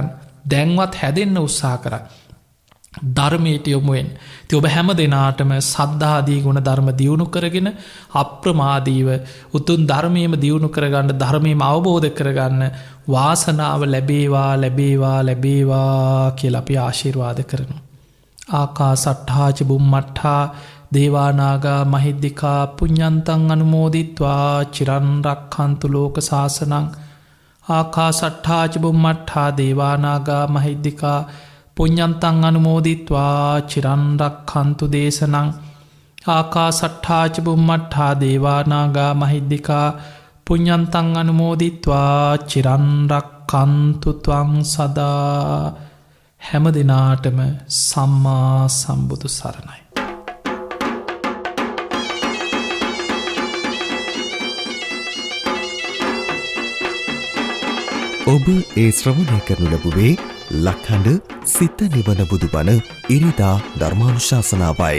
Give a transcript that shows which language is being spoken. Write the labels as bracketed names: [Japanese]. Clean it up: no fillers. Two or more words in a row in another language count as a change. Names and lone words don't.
[Sinhala] දැන්වත් හැදෙන්න උත්සාහ කරන්න. ධර්මයට යොමු වෙන්න. ඉතින් ඔබ හැම දිනාටම සද්ධාදී ගුණ ධර්ම දියුණු කරගෙන අප්‍රමාදීව උතුම් ධර්මයේම දියුණු කරගන්න, ධර්මයේම අවබෝධ කරගන්න වාසනාව ලැබේවා ලැබේවා ලැබේවා කියලා අපි ආශිර්වාද කරනවා. [Pali] ආකාසට්ඨා ච බුම්මට්ඨා දේවානාගා මහිද්దికා පුඤ්ඤන්තං අනුමෝදිත්වා චිරන් රක්ඛන්තු ලෝක සාසනං. ආකාසට්ඨා ච බුම්මට්ඨා දේවානාගා මහිද්దికා පුඤ්ඤන්තං අනුමෝදිත්වා චිරන් රක්ඛන්තු දේශනං. ආකාසට්ඨා ච බුම්මට්ඨා දේවානාගා මහිද්దికා පුඤ්ඤන්තං අනුමෝදිත්වා චිරන් රක්ඛන්තු ත්වං සදා. [Sinhala] හැම දිනාටම සම්මා සම්බුදු සරණයි. ඔබ ඒ ශ්‍රවණය කරනු ලැබුවේ ලක්හඬ සිත නිවන බුදුබණ ඉරිදා ධර්මානුශාසනාවයි.